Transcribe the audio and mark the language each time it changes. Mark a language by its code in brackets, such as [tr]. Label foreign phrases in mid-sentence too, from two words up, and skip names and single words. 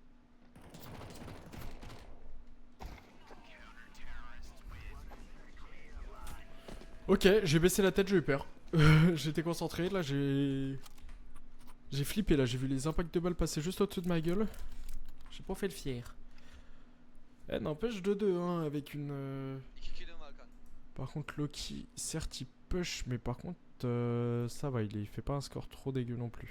[fr] Ok, j'ai baissé la tête, j'ai eu peur. J'étais concentré, là j'ai... J'ai flippé là, j'ai vu les impacts de balles passer juste au-dessus de ma gueule. J'ai pas fait le fier. Eh, n'empêche 2-2 hein, avec une... [tr] İki killim var kanka. [fr] Par contre Loki, certes il push, mais par contre ça va, il fait pas un score trop dégueu non plus.